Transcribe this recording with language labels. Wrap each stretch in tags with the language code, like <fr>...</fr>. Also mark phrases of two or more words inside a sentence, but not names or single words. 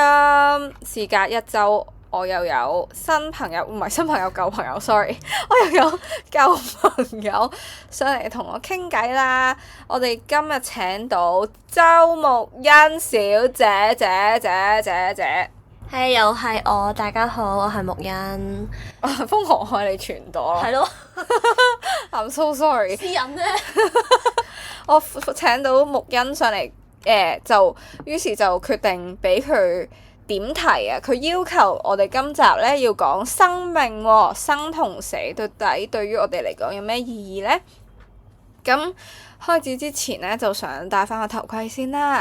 <yue>事隔一周，我又有新朋友，唔係新朋友，舊朋友，sorry， 我又有舊朋友上嚟同我傾偈啦。我哋今日請到周沐昕小姐姐。係又係我，大家好，我係沐昕。瘋狂開你全朵咯。係咯</yue> <en>I'm so sorry。</en> <yue>私隱咧。我請到沐昕上嚟，於是就決定俾佢點題啊！佢要求我哋今集咧要講生命喎，生同死到底對於我哋嚟講有咩意義呢？咁開始之前咧，就想戴翻個頭盔先啦。</yue>